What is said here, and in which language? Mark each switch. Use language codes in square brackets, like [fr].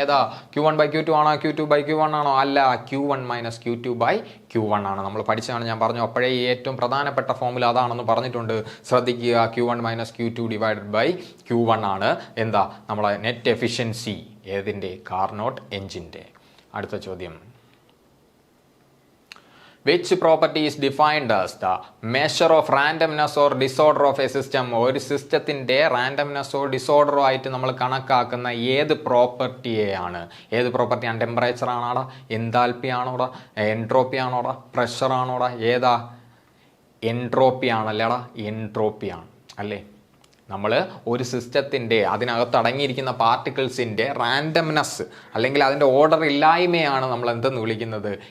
[ml] ഏതാ? Q1/Q2 ആണോ, Q2/Q1 ആണോ? അല്ല, Q1 - Q2/Q1 ആണ്. നമ്മൾ പഠിച്ചതാണ്, ഞാൻ പറഞ്ഞു. അപ്പോഴേ ഈ ഏറ്റവും പ്രധാനപ്പെട്ട ഫോർമുല അതാണെന്ന് പറഞ്ഞിട്ടുണ്ട്. ശ്രദ്ധിക്കുക, Q1 - Q2/Q1 ആണ് എന്താ നമ്മുടെ നെറ്റ് എഫിഷ്യൻസി ഏതിൻ്റെ? കാർനോട്ട് എഞ്ചിൻ്റെ. അടുത്ത ചോദ്യം, [en] which property is defined as the measure of randomness or disorder of a system? [ml] ഒരു സിസ്റ്റത്തിൻ്റെ റാൻഡംനെസ്സോ ഡിസോർഡറോ ആയിട്ട് നമ്മൾ കണക്കാക്കുന്ന ഏത് പ്രോപ്പർട്ടിയെയാണ്? ഏത് പ്രോപ്പർട്ടിയാണ്? Temperature ആണോടാ, enthalpy ആണോടാ, entropy ആണോടാ, pressure ആണോടാ? ഏതാ? എൻട്രോപ്പി ആണല്ലേടാ, എൻട്രോപ്പിയാണ് അല്ലേ. നമ്മൾ ഒരു സിസ്റ്റത്തിൻ്റെ അതിനകത്ത് അടങ്ങിയിരിക്കുന്ന പാർട്ടിക്കിൾസിൻ്റെ റാൻഡംനെസ് അല്ലെങ്കിൽ അതിൻ്റെ ഓർഡർ ഇല്ലായ്മയാണ് നമ്മൾ എന്തെന്ന് വിളിക്കുന്നത്?